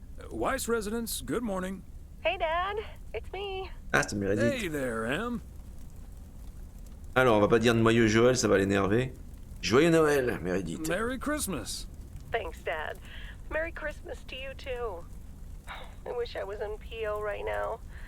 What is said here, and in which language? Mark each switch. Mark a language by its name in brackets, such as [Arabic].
[English] Weiss residence, good morning. Hey, Dad. It's me. [French] Ah, c'est Meredith. [English] Hey there, Em. [French] Alors, on va pas dire de noyeux Joël, ça va l'énerver. Joyeux Noël, Meredith. [English] Merry Christmas. Thanks, Dad. Merry Christmas to you, too. I wish I was in PO right now.